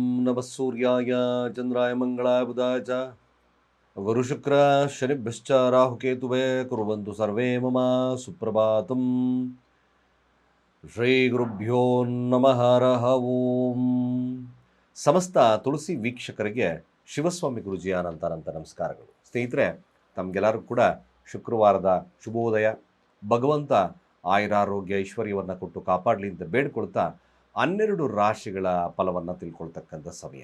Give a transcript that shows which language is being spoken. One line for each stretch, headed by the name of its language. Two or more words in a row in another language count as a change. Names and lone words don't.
Sanskrit: ನಮಃ ಸೂರ್ಯಾಯ ಚಂದ್ರಾಯ ಮಂಗಳಾಯ ಬುಧಾಯ ಚ ಗುರುಶುಕ್ರ ಶನಿಭ್ಯಶ್ಚ ರಾಹುಕೇತುವೇ ಕುರ್ವಂತು ಸರ್ವೇ ಮಮ ಸುಪ್ರಭಾತಂ. ಶ್ರೀ ಗುರುಭ್ಯೋ ನಮಃ. ಹರಃ ಓಂ.
Kannada: ಸಮಸ್ತ ತುಳಸಿ ವೀಕ್ಷಕರಿಗೆ ಶಿವಸ್ವಾಮಿ ಗುರುಜಿಯ ಅನಂತ ನಮಸ್ಕಾರಗಳು. ಸ್ನೇಹಿತರೆ, ತಮಗೆಲ್ಲರಿಗೂ ಕೂಡ ಶುಕ್ರವಾರದ ಶುಭೋದಯ. ಭಗವಂತ ಆಯುರಾರೋಗ್ಯ ಐಶ್ವರ್ಯವನ್ನು ಕೊಟ್ಟು ಕಾಪಾಡಲಿ ಅಂತ ಬೇಡ್ಕೊಳ್ತಾ 12 ರಾಶಿಗಳ ಫಲವನ್ನು ತಿಳ್ಕೊಳ್ತಕ್ಕಂಥ ಸಮಯ.